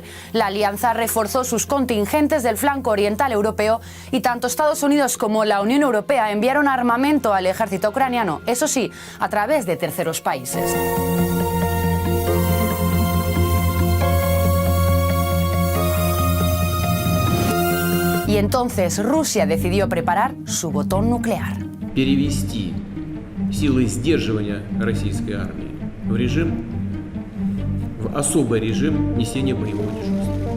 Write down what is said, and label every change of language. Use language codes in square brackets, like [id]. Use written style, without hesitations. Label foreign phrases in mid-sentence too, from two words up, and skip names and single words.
[es] La alianza reforzó sus contingentes del flanco oriental europeo y tanto Estados Unidos como la Unión Europea enviaron armamento al ejército ucraniano, eso sí, a través de terceros países. Y entonces Rusia decidió preparar su botón nuclear. [ru] Перевести силы сдерживания российской армии в особый режим несения боевого дежурства.